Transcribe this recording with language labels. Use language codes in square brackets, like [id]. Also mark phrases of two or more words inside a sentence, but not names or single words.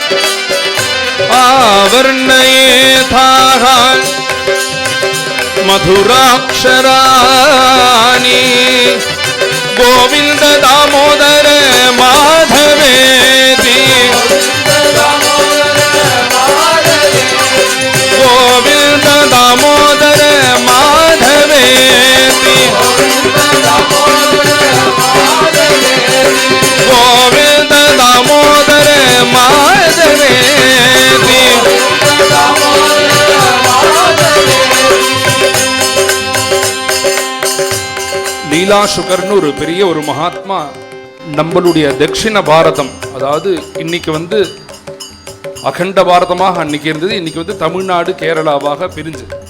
[sa] आवर्णयेथाः मधुराक्षराणि गोविन्द दामोदर माधवेति गोविन्द दामोदर माधवेति गोविन्द दामोदर माधवेति [ta] லீலா சுகர்னு ஒரு பெரிய ஒரு மகாத்மா நம்மளுடைய தட்சிண பாரதம், அதாவது இன்னைக்கு வந்து அகண்ட பாரதமாக அன்னைக்கு இருந்தது, இன்னைக்கு வந்து தமிழ்நாடு கேரளாவாக பிரிஞ்சு